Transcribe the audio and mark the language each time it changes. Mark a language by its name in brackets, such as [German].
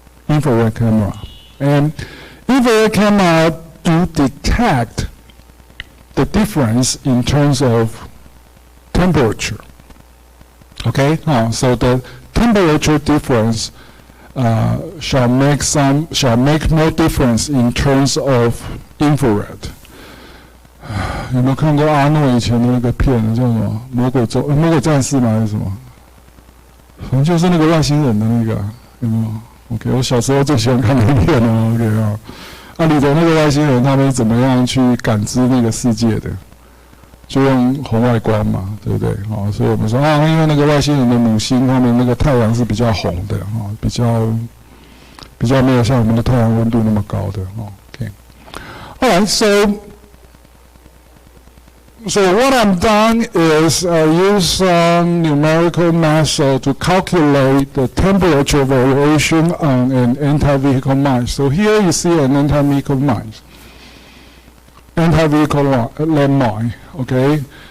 [English] And infrared camera do detect the difference in terms of temperature. Okay, so the temperature difference shall make more difference in terms of infrared. [Chinese] 有没有看过阿诺以前的那个片？叫什么？魔鬼战士吗？还是什么？反正就是那个外星人的那个，有没有 ？OK， 我小时候最喜欢看那个片了。 OK 啊，里头那个外星人他们怎么样去感知那个世界的？就用红外光嘛，对不对？所以我们说啊，因为那个外星人的母星，他们那个太阳是比较红的，比较没有像我们的太阳温度那么高的。 [English] OK， Alright, so what I've done is use some numerical method to calculate the temperature variation on an anti-vehicle mine. So here you see an anti-vehicle landmine, okay?